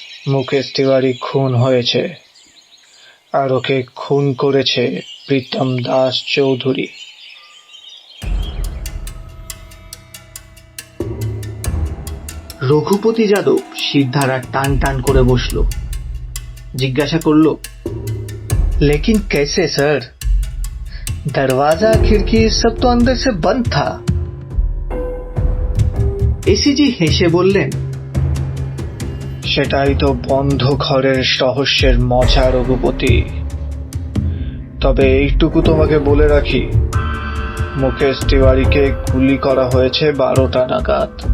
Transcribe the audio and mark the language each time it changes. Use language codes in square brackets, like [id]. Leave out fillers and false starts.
[bn] মুকেশ তিওয়ারি খুন হয়েছে, আর ওকে খুন করেছে প্রীতম দাস চৌধুরী। রঘুপতি যাদব শিরধারা টান টান করে বসল, জিজ্ঞাসা করল, [hi] लेकिन कैसे सर? दरवाजा खिड़की सब तो अंदर से बंद था। [bn] এসিজি হেসে বললেন, সেটাই তো বন্ধ ঘরের রহস্যের মজা রঘুপতি। তবে এইটুকু তোমাকে বলে রাখি, মুকেশ তিওয়ারিকে গুলি করা হয়েছে 12টা নাগাদ।